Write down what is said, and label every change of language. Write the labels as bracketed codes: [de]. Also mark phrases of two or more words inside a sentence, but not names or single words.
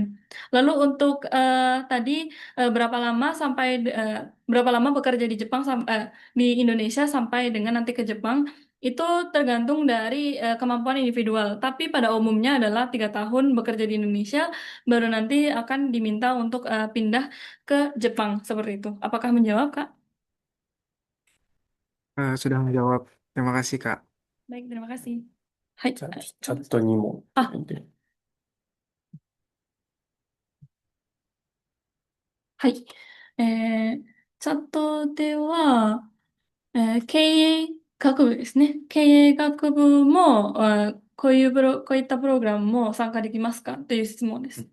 [id] Lalu untuk tadi berapa lama bekerja di di Indonesia sampai dengan nanti ke Jepang itu tergantung dari kemampuan individual. Tapi pada umumnya adalah 3 tahun bekerja di Indonesia, baru nanti akan diminta untuk pindah ke Jepang seperti itu. Apakah menjawab, Kak? Sudah menjawab. Terima kasih, Kak. Baik, terima kasih. [ja] はい。じゃあ、チャットにも。あ、はい。チャットでは、経営学部ですね。経営学部も、こういったプログラムも参加できますかという質問です。